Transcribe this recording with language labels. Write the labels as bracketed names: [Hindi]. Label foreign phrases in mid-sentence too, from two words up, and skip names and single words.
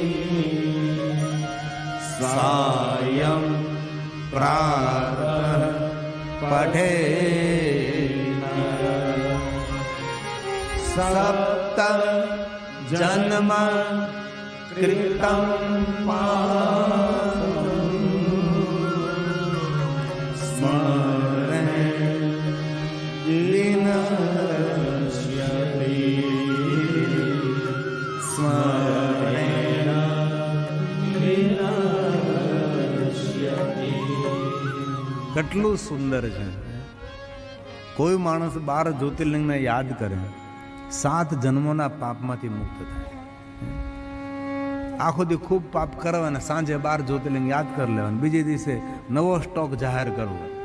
[Sanskrit] सायं प्रातः पठेत् सप्त जन्म कृतं पापं स्मरेत् विनश्यति स्मरेण विनश्यति। [Gujarati] કેટલું સુંદર છે. કોઈ માણસ 12 જ્યોતિર્લિંગને યાદ કરે 7 જન્મોના પાપમાંથી મુક્ત થાય. આખો દી ખૂબ પાપ કરવા અને સાંજે 12 જ્યોતિર્લિંગ યાદ કરી લેવાનું, બીજે દિવસે નવો સ્ટોક જાહેર કરવો.